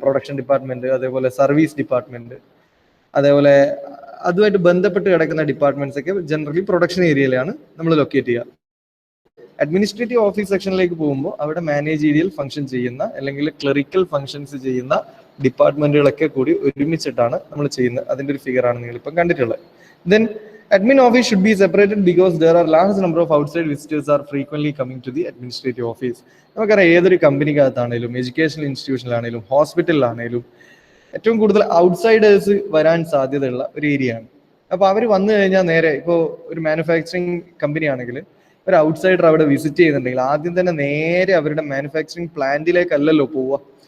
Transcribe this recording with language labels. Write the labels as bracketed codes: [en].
[ml] Production department, അതേപോലെ service department, അതേപോലെ അതുമായിട്ട് ബന്ധപ്പെട്ട് കിടക്കുന്ന ഡിപ്പാർട്ട്മെന്റ്സ് ഒക്കെ ജനറലി പ്രൊഡക്ഷൻ ഏരിയയിലാണ് നമ്മൾ ലൊക്കേറ്റ് ചെയ്യുക. അഡ്മിനിസ്ട്രേറ്റീവ് ഓഫീസ് സെക്ഷനിലേക്ക് പോകുമ്പോൾ അവിടെ മാനേജീരിയൽ ഫംഗ്ഷൻ ചെയ്യുന്ന അല്ലെങ്കിൽ ക്ലറിക്കൽ ഫംഗ്ഷൻസ് ചെയ്യുന്ന ഡിപ്പാർട്ട്മെന്റുകളൊക്കെ കൂടി ഒരുമിച്ചിട്ടാണ് നമ്മൾ ചെയ്യുന്നത്. അതിന്റെ ഒരു ഫിഗർ ആണ് നിങ്ങൾ ഇപ്പം കണ്ടിട്ടുള്ളത്. [en] Then admin office should be separated because there are large number of outside visitors are frequently coming to the administrative office. [ml] നമുക്കറിയാം ഏതൊരു കമ്പനിക്കകത്താണേലും എഡ്യൂക്കേഷണൽ ഇൻസ്റ്റിറ്റ്യൂഷനിലാണേലും ഹോസ്പിറ്റലിലാണേലും ഏറ്റവും കൂടുതൽ ഔട്ട്സൈഡേഴ്സ് വരാൻ സാധ്യതയുള്ള ഒരു ഏരിയ ആണ്. അപ്പൊ അവർ വന്നു കഴിഞ്ഞാൽ നേരെ ഇപ്പോൾ ഒരു മാനുഫാക്ചറിങ് കമ്പനി ആണെങ്കിൽ ഒരു ഔട്ട്സൈഡർ അവിടെ വിസിറ്റ് ചെയ്യുന്നുണ്ടെങ്കിൽ ആദ്യം തന്നെ നേരെ അവരുടെ മാനുഫാക്ചറിങ് പ്ലാന്റിലേക്കല്ലല്ലോ പോവുക.